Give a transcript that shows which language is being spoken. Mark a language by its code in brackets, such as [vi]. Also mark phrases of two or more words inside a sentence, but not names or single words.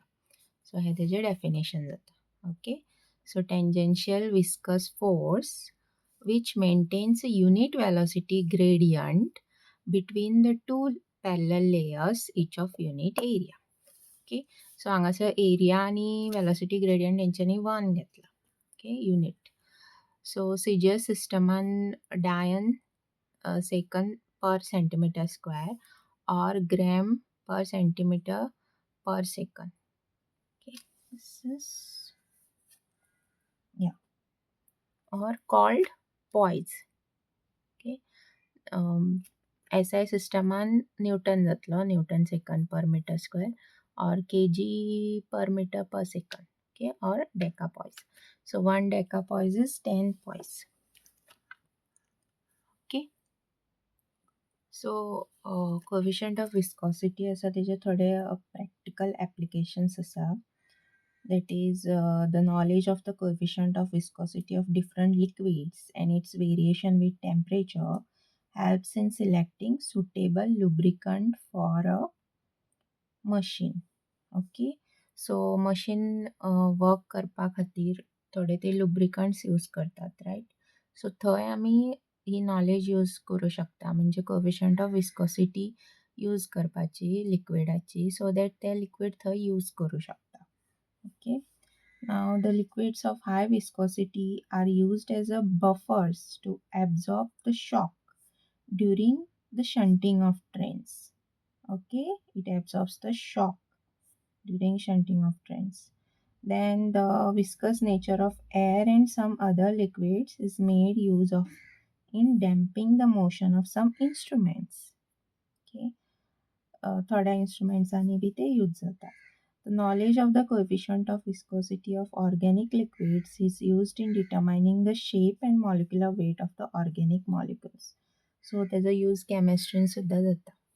[kok] So हे त्याचे definition जातं. Okay. [en] So tangential viscous force which maintains a unit velocity gradient between the two parallel layers each of unit area. [kok] Okay. So हांगासर area आणि [en] velocity gradient [kok] यांच्यानी 1 घेतला. [en] Okay, unit. So CGS systeman dian second per centimeter square or gram per centimeter per second. Okay, this is or called poise. Okay, SI systeman Newton जातलो Newton second per meter square or kg per meter per second. Okay, or decapoise. So 1 decapoise is 10 poise. Okay. So coefficient of viscosity [kok] असा तेजे थोडे [en] practical applications असा. That is the knowledge of the coefficient of viscosity of different liquids and its variation with temperature helps in selecting suitable lubricant for a machine. [kok] Okay. So [en] machine work [kok] करपा खातीर थोडे ते lubricants यूज करतात, [en] right? [kok] So थंय आमी ही [en] knowledge use [kok] करू शकता, म्हणजे [en] coefficient of viscosity use [kok] करपाची लिक्विडाची [en] so that [kok] ते लिक्विड थंय यूज करू शकता. [en] Okay. Now the liquids of high viscosity are used as a buffers to absorb the shock during the shunting of trains. Okay, it absorbs the shock during shunting of trains. Then the viscous nature of air and some other liquids is made use of in damping the motion of some instruments. [kok] Okay, थोड्या instrumentsनी बी ते यूज जाता. [en] The knowledge of the coefficient of viscosity of organic liquids is used in determining the shape and molecular weight of the organic molecules. [kok] So त्याचा यूज केमिस्ट्रीन सुद्धा जाता.